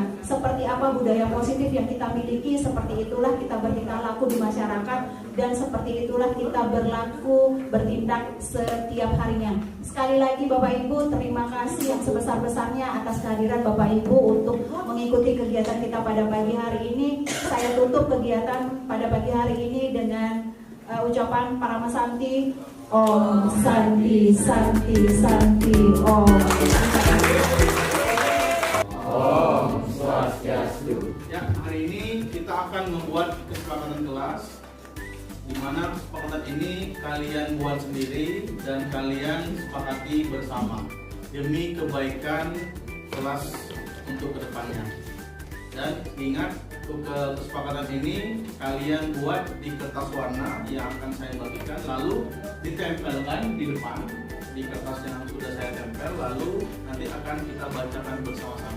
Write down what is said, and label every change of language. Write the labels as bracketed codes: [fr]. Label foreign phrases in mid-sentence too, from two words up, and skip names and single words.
[id] Seperti apa budaya positif yang kita miliki, seperti itulah kita bertingkah laku di masyarakat, dan seperti itulah kita berlaku, bertindak setiap harinya. Sekali lagi Bapak Ibu, terima kasih yang sebesar-besarnya atas kehadiran Bapak Ibu untuk mengikuti kegiatan kita pada pagi hari ini. Saya tutup kegiatan pada pagi hari ini dengan ucapan Parama Santi. [sa] Om Santi Santi Santi Om. Om Swastiastu. [id] Ya, hari ini kita akan membuat kesepakatan kelas, di mana kesepakatan ini kalian buat sendiri dan kalian sepakati bersama demi kebaikan kelas untuk kedepannya. Dan ingat, kesepakatan ini kalian buat di kertas warna yang akan saya bagikan, lalu ditempelkan di depan di kertas yang sudah saya tempel, lalu nanti akan kita bacakan bersama-sama.